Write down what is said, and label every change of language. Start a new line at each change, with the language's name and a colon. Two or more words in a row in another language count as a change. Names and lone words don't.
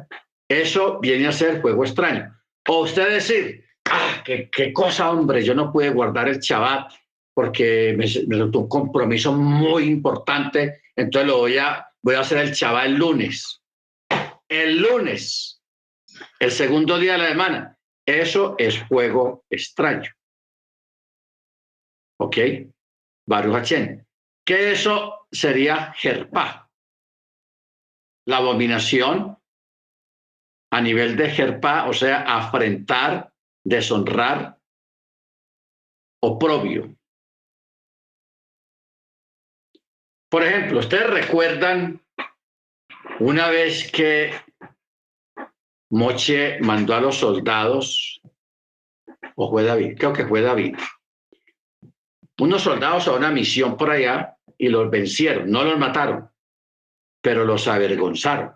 Spanish: Eso viene a ser fuego extraño. O usted decir, qué cosa, hombre, yo no pude guardar el Shabbat porque me resultó un compromiso muy importante, entonces voy a hacer el Shabbat el lunes. El lunes, el segundo día de la semana. Eso es fuego extraño. ¿Ok?
Hebrew: ברוך השם.
Spanish: Que eso sería jerpá. La abominación a nivel de jerpá, o sea, afrentar, deshonrar, oprobio. Por ejemplo, ustedes recuerdan una vez que Moche mandó a los soldados, o fue David, creo que fue David, unos soldados a una misión por allá y los vencieron, no los mataron, pero los avergonzaron.